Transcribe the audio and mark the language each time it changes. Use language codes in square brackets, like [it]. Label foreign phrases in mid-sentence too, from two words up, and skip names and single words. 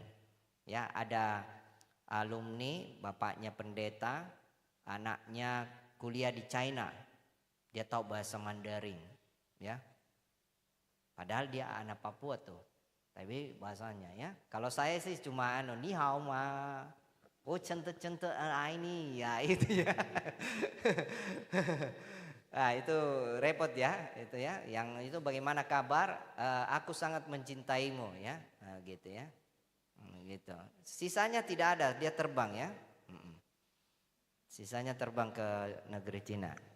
[id] Ya, ada alumni, bapaknya pendeta, anaknya kuliah di China. Dia tahu bahasa Mandarin, ya. Padahal dia anak Papua tuh. Tapi bahasanya ya. Kalau saya sih cuma [zh] 你好吗. [id] Oh, cente-cente ini ya itu ya. Nah itu repot ya, itu ya. Yang itu bagaimana kabar? Aku sangat mencintaimu ya, nah, gitu ya, gitu. Sisanya tidak ada, dia terbang ya. Sisanya terbang ke negeri Cina.